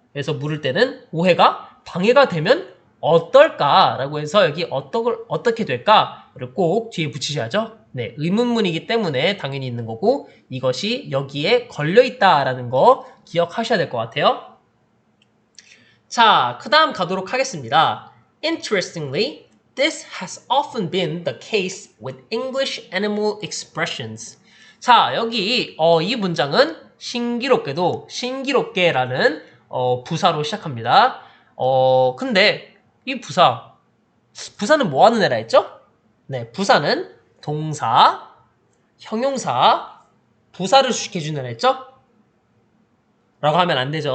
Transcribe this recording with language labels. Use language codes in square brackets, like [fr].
[ko] 그래서 물을 때는 오해가 방해가 되면 어떨까라고 해서 여기 어떻게 될까를 꼭 뒤에 붙이셔야죠. 네, 의문문이기 때문에 당연히 있는 거고 이것이 여기에 걸려있다라는 거 기억하셔야 될 것 같아요. 자, 그 다음 가도록 하겠습니다. [en] Interestingly, this has often been the case with English animal expressions. [ko] 자, 여기 이 문장은 신기롭게라는 부사로 시작합니다. 근데 이 부사는 뭐 하는 애라 했죠? 네, 부사는 동사, 형용사, 부사를 수식해주는 애라 했죠? 라고 하면 안 되죠.